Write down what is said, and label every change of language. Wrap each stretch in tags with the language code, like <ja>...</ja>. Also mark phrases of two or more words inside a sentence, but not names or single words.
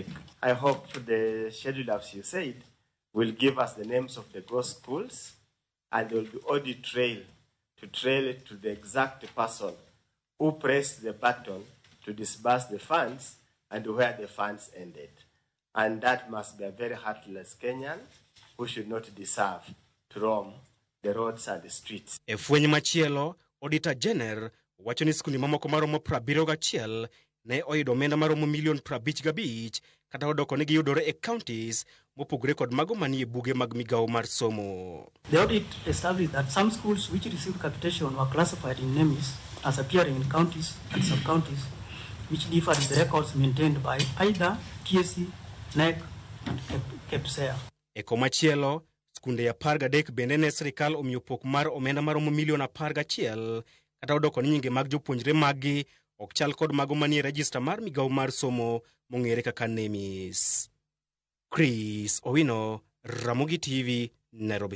<en>I hope the schedule, as you said, will give us the names of the ghost schools, and there will be audit trail to trail it to the exact person who pressed the button to disburse the funds and where the funds ended. And that must be a very heartless Kenyan who should not deserve to roam the roads and the streets.</en> <luo>E fweny machielo, Auditor General wacho ni sikunde mamoko maromo 71 ne oyudo omenda maromo milion 55 kata odoko ne giyudore e counties mopogore kod mago manie buge mag migawo mar somo.</luo> <en>The audit established that some schools which received capitation were classified in names as appearing in counties and sub-counties which differed with the records maintained by either TSC, NEC, and KEPSEA.</en> <luo>E komachielo, sikunde 13 bende ne sirkal omiyo pok mar omenda maromo milion 11 kata odoko ni nyinge mag jopuonjre maggi ok chal kod mago manie rejista mar migawo mar somo mong'ere kaka NEMIS. Chris Owino, Ramogi TV, Nairobi.</luo>